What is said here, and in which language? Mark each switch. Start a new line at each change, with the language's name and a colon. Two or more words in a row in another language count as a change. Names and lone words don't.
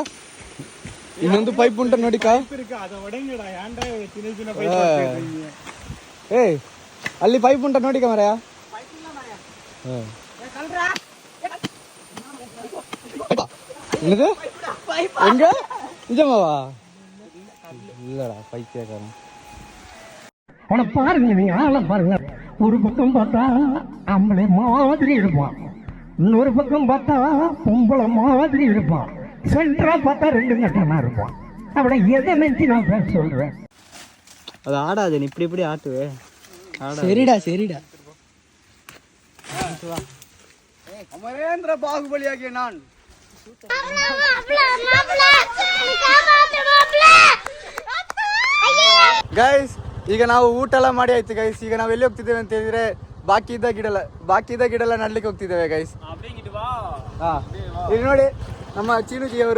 Kannada: ಇನ್ನೊಂದು ಪೈಪ್ ಉಂಟ ನೋಡಿ ಕಾ. ಏ ಅಲ್ಲಿ ಪೈಪ್ ಉಂಟ ನೋಡಿ ಮರಯ.
Tamil: ಹೆಂಗ நிஜமாவா? இல்லடா பைத்தியக்காரன். அவனை பாருங்க, நீ ஆள பாருங்க. ஒரு பக்கம் பார்த்தா ஆம்பளை மாதிரி இருப்பான், இன்னொரு பக்கம் பார்த்தா பொம்பளை மாதிரி இருப்பான், சென்டரா பார்த்தா 2 கட்டமா இருப்பான். அவனை எதை நினைச்சு நான் பேச சொல்றேன்? அது ஆடாது, நீ இப்படி ஆட்டுவே. சரிடா அமரேந்திர பாகுபலியாகிய நான் ಗೈಸ್.
Kannada: ಈಗ ನಾವು ಊಟ ಎಲ್ಲ ಮಾಡಿ ಆಯ್ತು ಗೈಸ್. ಈಗ ನಾವು ಎಲ್ಲಿ ಹೋಗ್ತಿದ್ದೇವೆ ಅಂತ ಹೇಳಿದ್ರೆ ಬಾಕಿ ಇದ್ದ ಗಿಡ ಎಲ್ಲ ನಡ್ಲಿಕ್ಕೆ ಹೋಗ್ತಿದ್ದೇವೆ ಗೈಸ್. ಹಾ, ಇಲ್ಲಿ ನೋಡಿ ನಮ್ಮ ಚೀನುಜಿ ಅವರು.